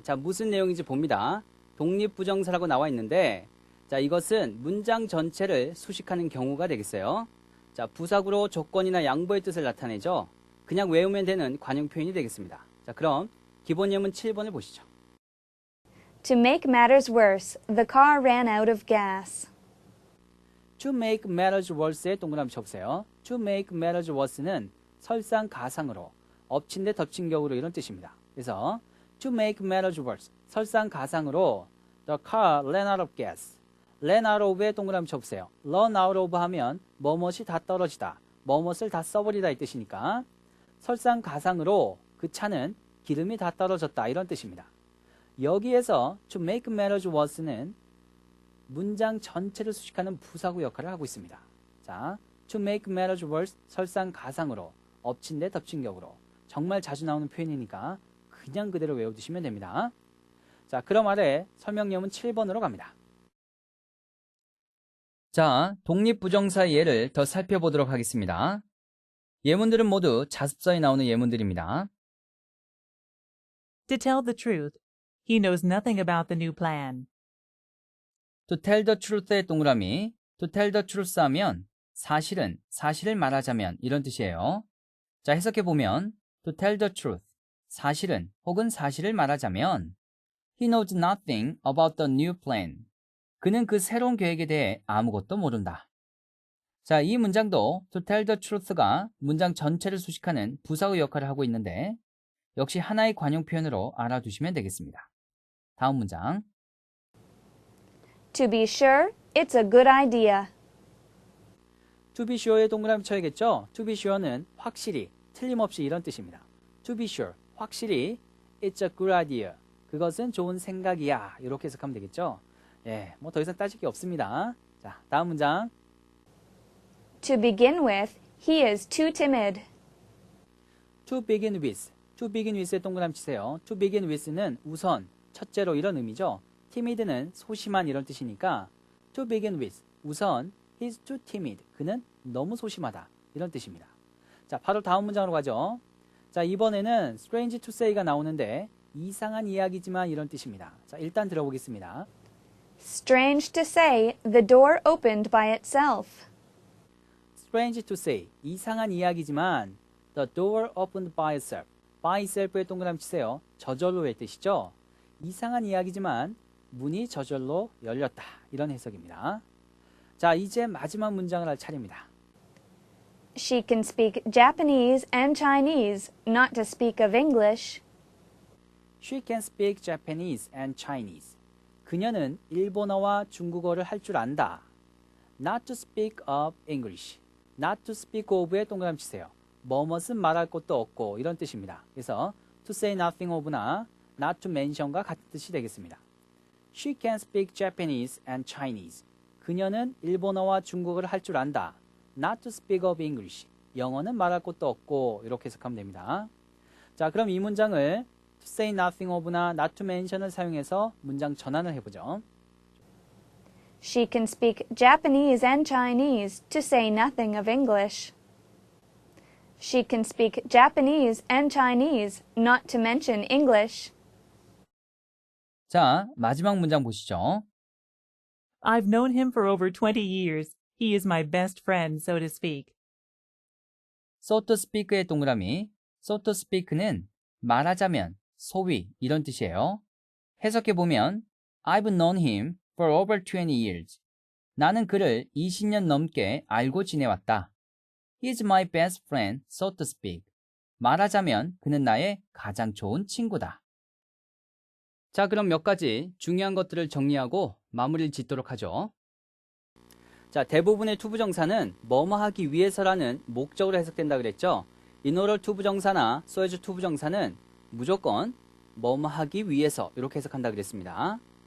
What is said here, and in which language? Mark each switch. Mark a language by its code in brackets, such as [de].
[ko] 자, 무슨 내용인지 봅니다. 독립부정사라고 나와 있는데 자, 이것은 문장 전체를 수식하는 경우가 되겠어요. 자, 부사구로 조건이나 양보의 뜻을 나타내죠. 그냥 외우면 되는 관용 표현이 되겠습니다. 자, 그럼 기본 예문 7번을 보시죠. [en] To make matters worse, the car ran out of gas. [ko] To make matters worse에 동그라미 쳐보세요. To make matters worse는 설상가상으로, 엎친 데 덮친 격으로 이런 뜻입니다. [en] 그래서 to make matters worse, 설상가상으로 the car ran out of gas. [ko] ran out of에 동그라미 쳐보세요. run out of 하면 뭐뭇이 다 떨어지다, 뭐뭇을 다 써버리다 이 뜻이니까 설상가상으로 그 차는 기름이 다 떨어졌다 이런 뜻입니다. 여기에서 to make matters worse는 문장 전체를 수식하는 부사구 역할을 하고 있습니다. 자, to make matters worse 설상가상으로, 엎친 데 덮친 격으로 정말 자주 나오는 표현이니까 그냥 그대로 외워두시면 됩니다. 자, 그럼 아래 설명 예문 7번으로 갑니다. 자, 독립부정사 예를 더 살펴보도록 하겠습니다. 예문들은 모두 자습서에 나오는 예문들입니다. [en] To tell the truth, he knows nothing about the new plan. [ko] To tell the truth의 동그라미, to tell the truth 하면 사실은, 사실을 말하자면 이런 뜻이에요. [en] 자, 해석해보면 to tell the truth, [ko] 사실은 혹은 사실을 말하자면 [en] he knows nothing about the new plan. [ko] 그는 그 새로운 계획에 대해 아무것도 모른다. 자, 이 문장도 to tell the truth가 문장 전체를 수식하는 부사의 역할을 하고 있는데 역시 하나의 관용 표현으로 알아두시면 되겠습니다. 다음 문장. [en] To be sure, it's a good idea. [ko] To be sure에 동그라미 쳐야겠죠? To be sure는 확실히, 틀림없이 이런 뜻입니다. [en] To be sure, 확실히 it's a good idea. [ko] 그것은 좋은 생각이야. 이렇게 해석하면 되겠죠? 예, 뭐 더 이상 따질 게 없습니다. 자, 다음 문장. [en] To begin with, he is too timid. To begin with. [ko] To begin with에 동그라미 치세요. To begin with는 우선, 첫째로 이런 의미죠. timid는 소심한 이런 뜻이니까 [en] to begin with, 우선 he's too timid. [ko] 그는 너무 소심하다. 이런 뜻입니다. 자, 바로 다음 문장으로 가죠. 자, 이번에는 strange to say가 나오는데 이상한 이야기지만 이런 뜻입니다. 자, 일단 들어보겠습니다. [en] Strange to say, the door opened by itself. Strange to say, [ko] 이상한 이야기지만 [en] the door opened by itself. [ko] by itself에 동그라미 치세요. 저절로의 뜻이죠. 이상한 이야기지만 문이 저절로 열렸다. 이런 해석입니다. 자, 이제 마지막 문장을 할 차례입니다. [en] She can speak Japanese and Chinese, not to speak of English. She can speak Japanese and Chinese. [ko] 그녀는 일본어와 중국어를 할 줄 안다. [en] Not to speak of English. [ko] Not to speak of에 동그라미 치세요. 뭐뭇은 말할 것도 없고 이런 뜻입니다. 그래서 to say nothing of나 not to mention과 같은 뜻이 되겠습니다. [en] She can speak Japanese and Chinese. [ko] 그녀는 일본어와 중국어를 할 줄 안다. [en] Not to speak of English. [ko] 영어는 말할 것도 없고 이렇게 해석하면 됩니다. 자, 그럼 이 문장을 to say nothing of나 not to mention을 사용해서 문장 전환을 해보죠. [en] She can speak Japanese and Chinese, to say nothing of English. She can speak Japanese and Chinese, not to mention English. [ko] 자, 마지막 문장 보시죠. [en] I've known him for over 20 years. He is my best friend, so to speak. [ko] So to speak의 동그라미, so to speak는 말하자면, 소위 이런 뜻이에요. [en] 해석해보면 I've known him for over 20 years. [ko] 나는 그를 20년 넘게 알고 지내왔다. [en] He's my best friend, so to speak. [ko] 말하자면 그는 나의 가장 좋은 친구다. 자, 그럼 몇 가지 중요한 것들을 정리하고 마무리를 짓도록 하죠. 자, 대부분의 투부정사는 뭐뭐 하기 위해서라는 목적으로 해석된다 그랬죠. in order 투부정사나 so as 투부정사는 무조건 뭐뭐 하기 위해서 이렇게 해석한다 그랬습니다.